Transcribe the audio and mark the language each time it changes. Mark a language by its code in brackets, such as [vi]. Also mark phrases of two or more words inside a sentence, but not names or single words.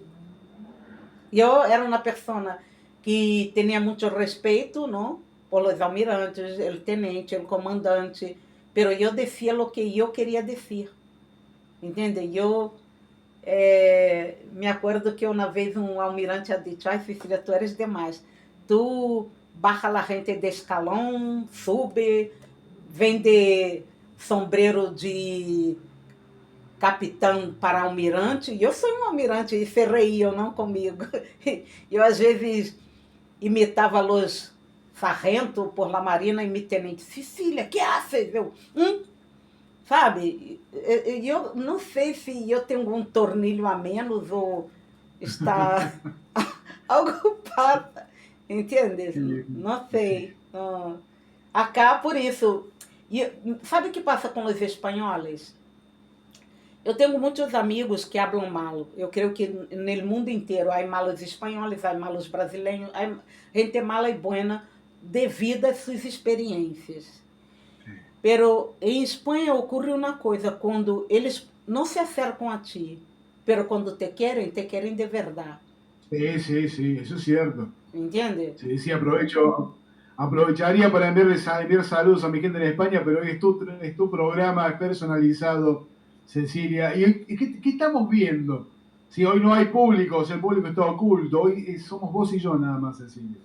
[pt] Eu era uma pessoa que tinha muito respeito, não? Por os almirantes, o tenente, o comandante, pero eu decía o que eu queria dizer. Entende? Eu me acordo que uma vez um almirante [es] ha dicho: [pt] ai, Cecília, [es] tu eres [pt] demais. [es] Tu baja la gente de escalão, sube, vende sombreiro de capitão para almirante. [pt] E eu sou um almirante, e se reiam, não comigo. Eu, às vezes, imitava [es] los sargento por la Marina [pt] e me tenente: Cecília, [es] que haces? [pt] Eu, sabe, eu não sei se eu tenho um tornilho a menos ou está algo passa, entende? Não sei. Acá, por isso, sabe o que passa com os espanhóis? Eu tenho muitos amigos que falam mal. Eu creio que no mundo inteiro há malos espanhóis, há malos brasileiros, há gente mala e buena devido às suas experiências. Pero em Espanha ocorre uma coisa, quando eles não se acercam a ti, pero quando te querem de verdade. [es] Sí, eso es cierto. [pt] ¿Entende? [es] Sí, aprovecharía para enviar saludos a mi gente en España, pero hoy es tu programa personalizado, Cecilia. ¿Y qué estamos viendo? Si hoy no hay público, el público está oculto, hoy somos vos y yo nada más, Cecilia.